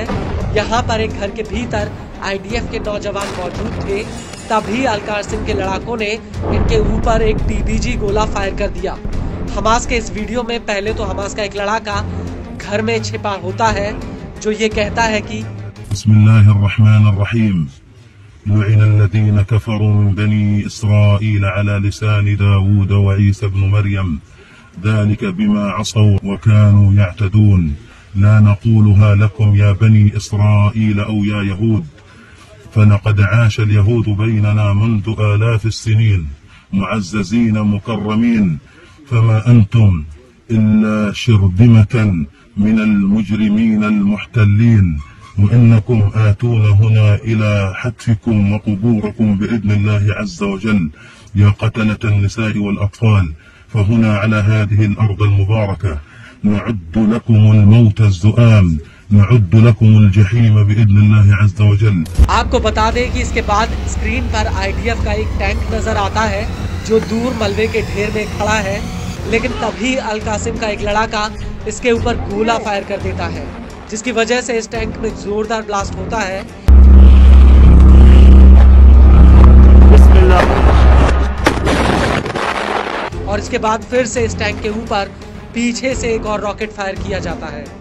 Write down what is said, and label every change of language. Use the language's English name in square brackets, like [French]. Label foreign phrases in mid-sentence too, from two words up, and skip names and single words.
[Hindi] यहाँ पर एक घर के भीतर आईडीएफ के नौजवान मौजूद थे, तभी अल कासिम के लड़ाकों ने इनके ऊपर एक टीबीजी गोला फायर कर दिया। हमास के इस वीडियो में पहले तो हमास का एक लड़ाका घर में छिपा होता है जो ये कहता है कि [Arabic] بسم الله الرحمن الرحيم لعن الذين كفروا من بني إسرائيل على لسان داود وعيسى ابن مريم ذلك بما عصوا وكانوا يعتدون لا نقولها لكم يا بني إسرائيل أو يا يهود فلقد عاش اليهود بيننا منذ آلاف السنين معززين مكرمين فما أنتم إلا شرذمة من المجرمين المحتلين وإنكم آتونا هنا إلى حتفكم وقبوركم بإذن الله عز وجل يا قتلة النساء والأطفال فهنا على هذه الأرض المباركة نعد لكم الموت الزؤام نعد لكم الجحيم بإذن الله عز وجل. [Hindi] आपको बता दें कि इसके बाद स्क्रीन पर आईडीएफ का एक टैंक नजर आता है जो दूर मलबे के ढेर में खड़ा है, लेकिन तभी अल कासिम का एक लड़ाका इसके ऊपर गोला फायर कर देता है, जिसकी वजह से इस टैंक में जोरदार ब्लास्ट होता है। और इसके बाद फिर से इस टैंक के ऊपर पीछे से एक और रॉकेट फायर किया जाता है।